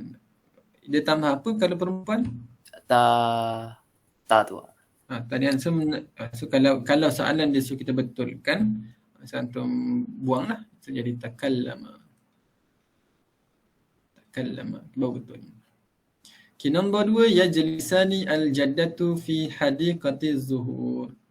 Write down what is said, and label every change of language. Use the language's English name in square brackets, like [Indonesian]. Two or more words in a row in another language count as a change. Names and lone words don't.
[Malay] Dia tambah apa kalau perempuan? Tak tu. Tadi [English] answer so [Malay] kalau soalan dia suruh kita betulkan, antum buanglah. So jadi takallama. Baru betul. Okay, nombor 2, [Arabic] يجلسان الجدة في حديقة زهور.